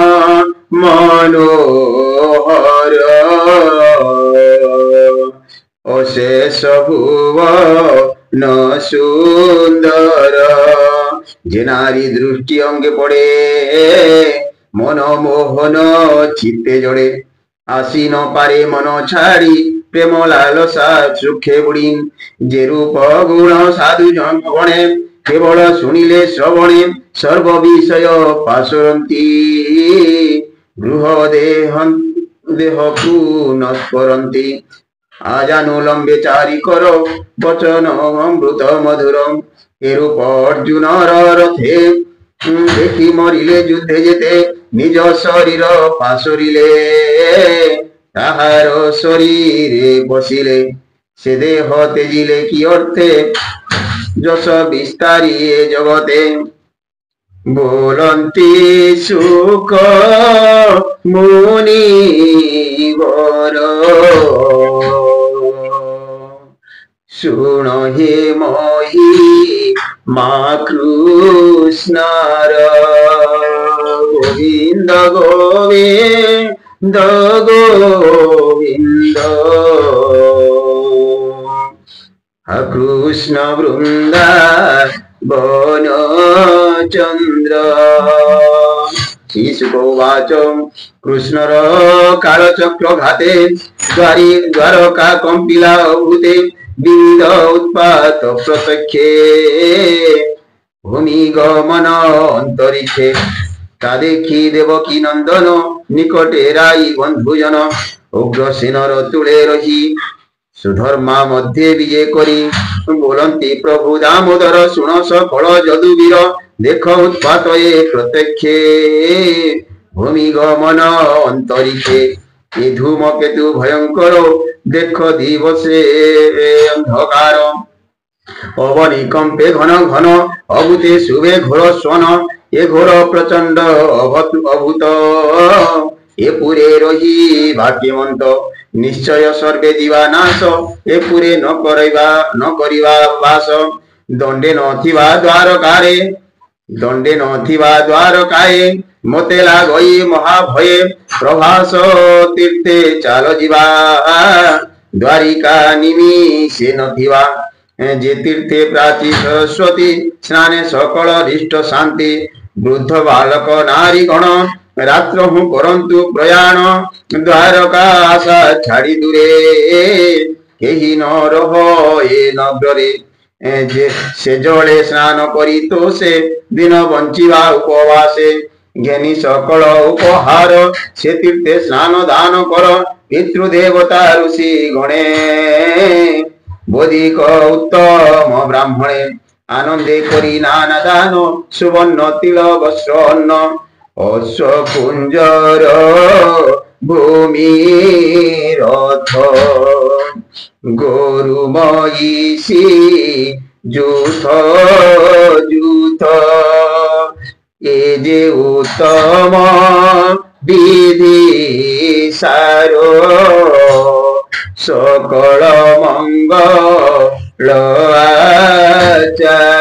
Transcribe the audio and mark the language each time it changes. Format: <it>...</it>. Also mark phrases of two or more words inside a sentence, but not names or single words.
<or>ମନୋହର ଅଶେଷ ଭୁବନ ସୁନ୍ଦର ଯେ ନାରୀ ଦୃଷ୍ଟି ଅଙ୍ଗେ ପଡ଼େ ମନମୋହନ ଚିତ୍ତେ ଜଡ଼େ ଆସି ନ ପାରେ ମନ ଛାଡ଼ି ପ୍ରେମ ଲାଳସା ସୁଖେ ବୁଡ଼ି ଯେ ରୂପ ଗୁଣ ସାଧୁ ଜନ ଗଣେ କେବଳ ଶୁଣିଲେ ଶ୍ରବଣେ ସର୍ବ ବିଷୟ ପାଶରନ୍ତି ଗୃହ ଦେହକୁ ନ ସ୍ମରନ୍ତି ଆଜାନୁଲମ୍ବେ ଚାରି କରୋ ବଚନ ଅମୃତ ମଧୁରମ ଏ ରୂପ ଅର୍ଜୁନ ରଥେ ଦେଖି ମରିଲେ ଯୁଦ୍ଧେ ଯେତେ ନିଜ ଶରୀର ପାଶରିଲେ ତାହାର ଶରୀରେ ବସିଲେ ସେ ଦେହ ତେଜିଲେ କି ଅର୍ଥେ ଯଶ ବିସ୍ତାରି ଜଗତେ ବୋଲନ୍ତି ସୁଖ ମୁନି ବର ଶୁଣ ହେ ମହୀ ମାଁ କୃଷ୍ଣର ଗୋବିନ୍ଦ ଗୋବିନ୍ଦ ଗୋବିନ୍ଦ କୃଷ୍ଣ ବୃନ୍ଦାବନ ଚନ୍ଦ୍ର ଶ୍ରୀଶୁକୋବାଚ କୃଷ୍ଣର କାଳଚକ୍ର ଘାତେ ଦ୍ୱାରକା କମ୍ପିଲା ଭୂତେ ବିନ୍ଦ ଉତ୍ପାତ ପ୍ରତ୍ୟକ୍ଷେ ଭୂମି ଗମନ ଅନ୍ତରିକ୍ଷେ ତା ଦେଖି ଦେବକୀ ନନ୍ଦନ ନିକଟେ ରାଇ ବନ୍ଧୁଜନ ଉଗ୍ରସେନର ତୁଲେ ରହି ସୁଧର୍ମା ମଧ୍ୟ ବିଜୟ କରି ବୋଲନ୍ତି ପ୍ରଭୁ ଦାମୋଦର ଶୁଣ ସକଳ ଯଦୁବୀର ଦେଖ ଉତ୍ପାତ ଏ ପ୍ରତ୍ୟକ୍ଷେ ଭୂମି ଗମନ ଅନ୍ତରିକ୍ଷେ ଯେ ଧୂମକେତୁ ଭୟଙ୍କର ଦେଖ ଦିବସେ ଅନ୍ଧକାର ଅବନିକମ୍ପେ ଘନ ଘନ ଅଭୂତେ ଶୁଭେ ଘୋର ସ୍ୱନ ଯେ ଘୋର ପ୍ରଚଣ୍ଡ ଅଭୂତ ଯେ ପୁରେ ରହି ଭାଗ୍ୟବନ୍ତ ନିଶ୍ଚୟ ସର୍ବେ ଦିବା ନାଶ ଏ ପୁରେ ନ କରିବା ବାସ ଦଣ୍ଡେ ନଥିବା ଦ୍ୱାରକାଏ ମତେ ଲାଗଇ ମହାଭୟେ ପ୍ରଭାସ ତୀର୍ଥେ ଚାଲ ଜୀବା ଦ୍ୱାରିକା ନିମିଷେ ନଥିବା ଯେ ତୀର୍ଥେ ପ୍ରାଚୀ ସରସ୍ୱତୀ ସ୍ନାନେ ସକଳ ରିଷ୍ଟ ଶାନ୍ତି ବୃଦ୍ଧ ବାଳକ ନାରୀ ଗଣ ରାତ୍ର ହୁଁ କରନ୍ତୁ ପ୍ରୟାଣ ଦ୍ୱାରକା ଆଶା ଛାଡ଼ି ଦୂରେ କେହି ନ ରହ ଏ ନଗରେ ଯେ ସେ ଜଳେ ସ୍ନାନ କରି ତୋ ସେ ଦିନ ବଞ୍ଚିବା ଉପବାସେ ଜ୍ଞାନୀ ସକଳ ଉପହାର ସେ ତୀର୍ଥେ ସ୍ନାନ ଦାନ କର ପିତୃଦେବତା ଋଷି ଗଣେ ବୋଧିକ ଉତ୍ତମ ବ୍ରାହ୍ମଣେ ଆନନ୍ଦେ କରି ନାନା ଦାନ ସୁବର୍ଣ୍ଣ ତିଳ ବସ୍ତ୍ର ଅନ୍ନ ଅଶ୍ୱପୁଞ୍ଜର ଭୂମି ରଥ ଗରୁ ମହିଷୀ ଯୂଥ ଯୂଥ, ଏ ଯେ ଉତ୍ତମ ବିଧି ସାର, ସକଳ ମଙ୍ଗଳ ଆଚାର।</or>